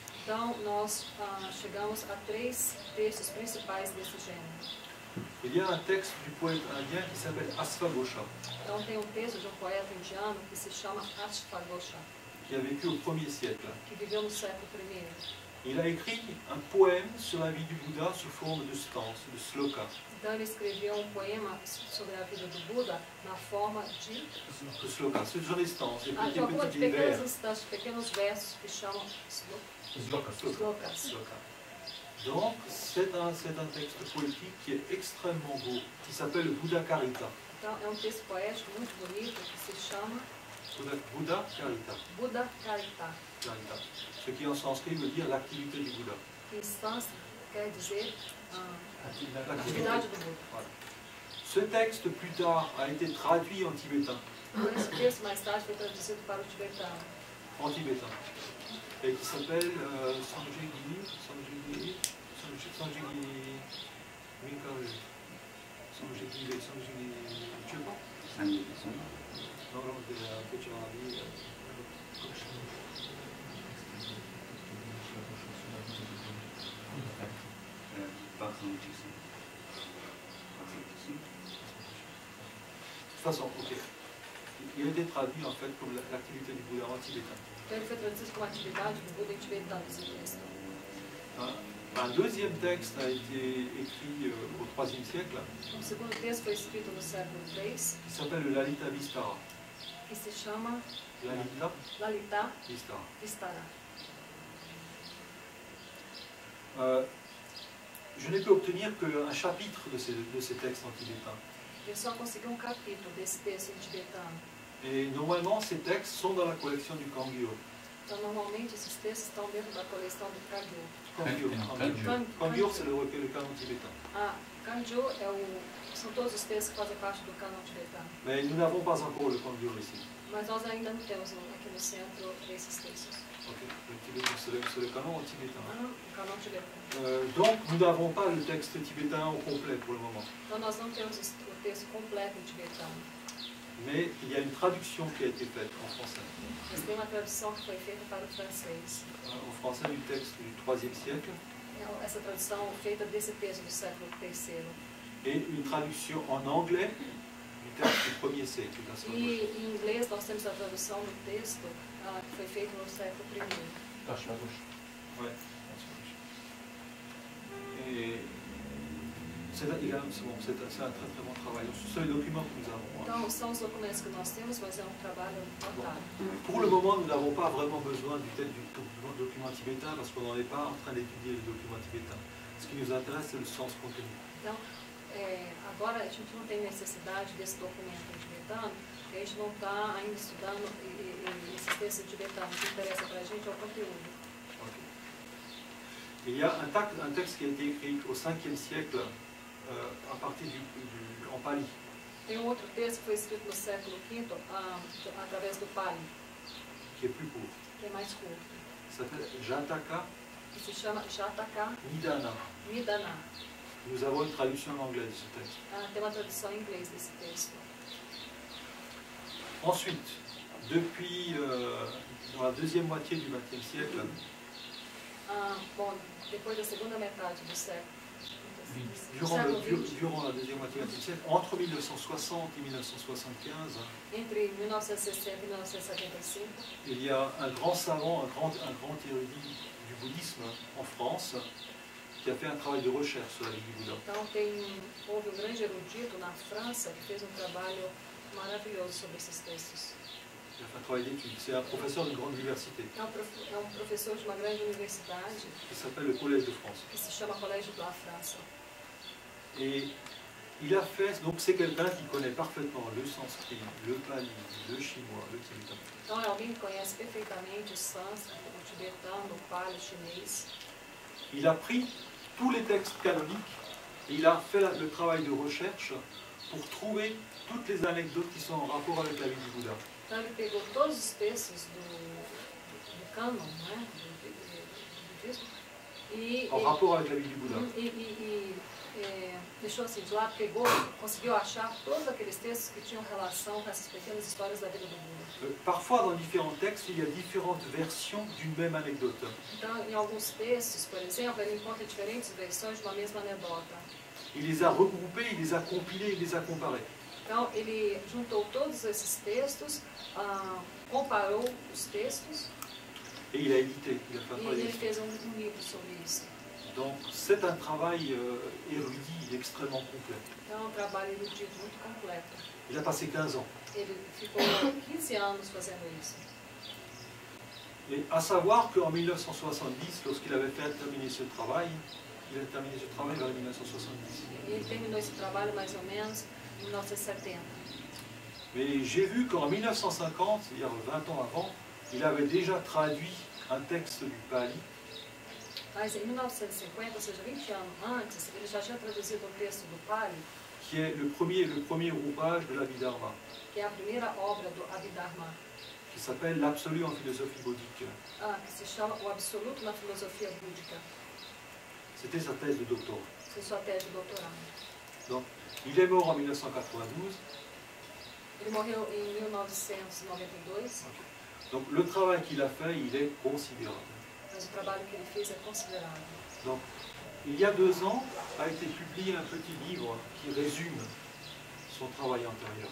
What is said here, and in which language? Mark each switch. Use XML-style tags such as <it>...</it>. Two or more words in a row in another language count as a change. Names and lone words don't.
<pt>Então, nós chegamos a 3 textos principais desse gênero.</pt> <fr>Il y a un texte du poète indien qui s'appelle Ashvaghosha,</fr> <pt>Então, tem um texto de um poeta indiano que se chama Ashvaghosha,</pt> <fr>qui a vécu au 1er siècle.</fr> <pt>que viveu no século I.</pt> <fr>Il a écrit un poème sur la vie du Bouddha sous forme de stances, de sloka.</fr> <pt>Então, ele escreveu um poema sobre a vida do Buda na forma de</pt> <fr>De sloka, ce sont des stances, des</fr> <pt>de algumas</pt> <fr>petits vers.</fr> <pt>pequenas instâncias, pequenos versos que chamam slokas. Sloka.</pt> <fr>Donc, c'est un texte poétique qui est extrêmement beau, qui s'appelle Buddha Karita.</fr> <pt>Então, é um texto poético muito bonito que se chama Buddha Karita. Buddha Karita. Karita.</pt> <fr>Ce qui en sanskrit veut dire l'activité du Bouddha.</fr> <pt>Instância quer dizer</pt> <fr>L'activité.</fr> <pt>atividade do Buda.</pt> <fr>Voilà. Ce texte, plus tard, a été traduit en tibétain. Esse texto mais tarde foi traduzido para o tibetano. En tibétain. Et qui s'appelle Sanjay Minkare. Tu veux pas? Non, non, un peu de Arabi. De toute façon, ok. Il a été traduit en fait comme l'activité du Bouddha en tibétain.</fr> <pt>Então, ele foi traduzido como atividade do Buda em tibetano, esse texto.</pt> <fr>Un deuxième texte a été écrit au IIIe siècle,</fr> <pt>O segundo texto foi escrito no século III,</pt> <fr>qui s'appelle le Lalita Vistara.</fr> <pt>que se chama Lalita Lalita Vistara. Vistara.</pt> <fr>Je n'ai pu obtenir qu'un chapitre de ces textes en tibétain.</fr> <pt>Ele só conseguiu um capítulo desse texto em tibetano.</pt> <fr>Et normalement, ces textes sont dans la collection du Kangyo.</fr> <pt>Então, normalmente, esses textos estão dentro da coleção do Kagyu.</pt> <fr>Kangyo, c'est le recueil de canon tibétain.</fr> <pt>Kagyu são todos os textos que fazem parte do canon tibetano.</pt> <fr>Mais nous n'avons pas encore le Kangyo ici.</fr> <pt>Mas nós ainda não temos aqui no centro esses textos.</pt> <fr>Okay. C'est le canon tibétain.</fr> <pt>O canon tibetano.</pt> <fr>Donc, nous n'avons pas le texte tibétain au complet pour le moment.</fr> <pt>Então, nós não temos o texto completo em tibetano.</pt> <fr>Mais il y a une traduction qui a été faite en français.</fr> <pt>Mas tem uma tradução que foi feita para o francês.</pt> <fr>En français du texte du IIIe siècle.</fr> <pt>essa tradução feita desse texto do século III.</pt> <fr>Et une traduction en anglais du texte du 1er siècle.</fr> <pt>E em inglês nós temos a tradução do texto que foi feito no século I.</pt> <fr>Sur la gauche. Ouais. Et c'est un très très bon travail. Ce sont les documents que nous avons.</fr> <pt>Então, são os documentos que nós temos, mas é um trabalho notável.</pt> <fr>Pour le moment, nous n'avons pas vraiment besoin du document tibétain parce qu'on n'en est pas en train d'étudier le document tibétain. Ce qui nous intéresse, c'est le sens contenu.</fr> <pt>Então, agora a gente não tem necessidade desse documento tibetano, porque a gente não está ainda estudando esses textos tibetanos. O que interessa para a gente é o conteúdo. Okay.</pt> <fr>Il y a un texte qui a été écrit au 5e siècle à partir en Pali.</fr> <pt>Tem um outro texto que foi escrito no século V através do Pali,</pt> <fr>qui est plus court.</fr> <pt>que é mais curto.</pt> <fr>Ça s'appelle Jataka</fr> <pt>Que se chama Jataka Nidana. Nidana.</pt> <fr>Nous avons une traduction en anglais de ce texte.</fr> <pt>Tem uma tradução em inglês desse texto.</pt> <fr>Ensuite, depuis dans la deuxième moitié du XXe siècle,</fr> <pt>Bom, depois da segunda metade do século</pt> <fr>durant la deuxième moitié du XXe siècle, entre 1960 et 1975,</fr> <pt>entre 1960 e 1975,</pt> <fr>il y a un grand savant, un grand érudit du bouddhisme en France, qui a fait un travail de recherche sur la vie du Bouddha.</fr> <pt>Então houve grande erudito na França que fez trabalho maravilhoso sobre esses textos.</pt> <fr>Il a fait un travail d'étude. C'est un professeur d'une grande université.</fr> <pt>É professor de uma grande universidade</pt> <fr>qui s'appelle le Collège de France.</fr> <pt>que se chama Colégio da França.</pt> <fr>Et il a fait, donc c'est quelqu'un qui connaît parfaitement le sanskrit, le pali, le chinois, le tibétain.</fr> <pt>Então é alguém que conhece perfeitamente o sânscrito, o tibetano, o pali, o chinês.</pt> <fr>Il a pris tous les textes canoniques et il a fait le travail de recherche pour trouver toutes les anecdotes qui sont en rapport avec la vie du Bouddha.</fr> <pt>Então ele pegou todos os textos do cânon, né, do budismo,</pt> <fr>en rapport avec la vie du Bouddha.</fr> <pt>Deixou assim de lado, conseguiu achar todos aqueles textos que tinham relação com essas pequenas histórias da vida do Buda.</pt> <fr>Parfois, dans différents textes, il y a différentes versions d'une même anecdote.</fr> <pt>Então, em alguns textos, por exemplo, ele encontra diferentes versões de uma mesma anedota.</pt> <fr>Il les a regroupées, il les a compilées, il les a comparées.</fr> <pt>Então, ele juntou todos esses textos, comparou os textos</pt> <fr>et il a édité. Il a fait un</fr> <pt>e</pt> <fr>travail</fr> <pt>ele</pt> <fr>d'édition.</fr> <pt>fez um livro sobre isso.</pt> <fr>Donc c'est un travail érudit extrêmement complet.</fr> <pt>Então, é um trabalho erudito muito completo.</pt> <fr>Il a passé 15 ans.</fr> <pt>Ele ficou 15 anos fazendo isso.</pt> <fr>Et à savoir qu'en 1970, lorsqu'il avait fait terminer ce travail, il a terminé ce travail vers 1970.</fr> <pt>Ele terminou esse trabalho mais ou menos em 1970.</pt> <fr>Mais j'ai vu qu'en 1950, c'est-à-dire 20 ans avant, il avait déjà traduit un texte du Pali.</fr> <pt>Mas em 1950, ou seja, 20 anos antes, ele já tinha traduzido o texto do Pali,</pt> <fr>Qui est le premier ouvrage de l'Abhidharma,</fr> <pt>que é a primeira obra do Abhidharma,</pt> <fr>qui s'appelle L'absolu en philosophie bouddhique.</fr> <pt>que se chama O Absoluto na Filosofia Búdica.</pt> <fr>C'était sa thèse de doctorat.</fr> <pt>C'est sua tese de doutorado.</pt> <fr>Donc, il est mort en 1992.</fr> <pt>Ele morreu em 1992,</pt> <fr>Donc, le travail qu'il a fait, il est considérable.</fr> <pt>mas o trabalho que ele fez é considerável.</pt> <fr>Donc, il y a 2 ans, a été publié un petit livre qui résume son travail antérieur.</fr>